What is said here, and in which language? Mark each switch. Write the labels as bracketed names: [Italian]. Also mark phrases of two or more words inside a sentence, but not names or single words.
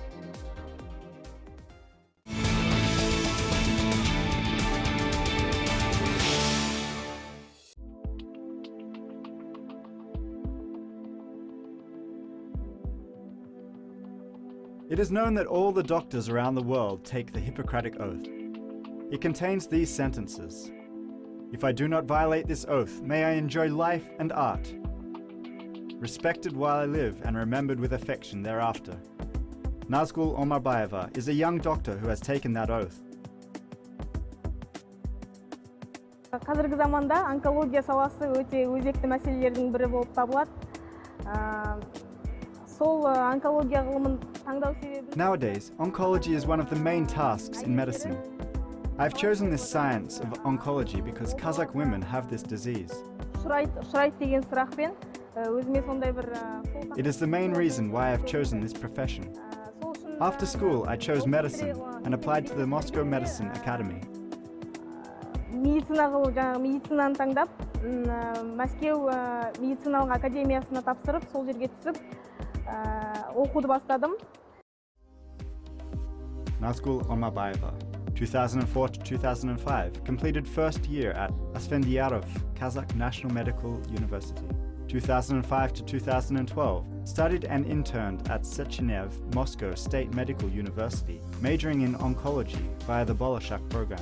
[English] It is known that all the doctors around the world take the Hippocratic Oath. It contains these sentences. If I do not violate this oath, may I enjoy life and art, respected while I live and remembered with affection thereafter. Nazgul Omarbayeva is a young doctor who has taken that oath. [Kazakh] Қазіргі заманда онкология саласы өте өзекті мәселелердің бірі болып табылады. Сол онкология ғылымын таңдау себебі [English] Nowadays, oncology is one of the main tasks in medicine. I've chosen this science of oncology because Kazakh women have this disease. [Kazakh] Ұшырайды деген сұрақпен өзіме сондай бір [English] It is the main reason why I've chosen this profession. After school, I chose medicine and applied to the Moscow Medicine Academy. [Kazakh] Медицинаны таңдап, Мәскеу медициналық академиясына тапсырып, сол жерге түсіп, оқуды бастадым. [English] Nazgul Omarbayeva, 2004 to 2005, completed first year at Asfendiyarov Kazakh National Medical University. 2005 to 2012, studied and interned at Sechenev Moscow State Medical University, majoring in oncology via the Bolshak program.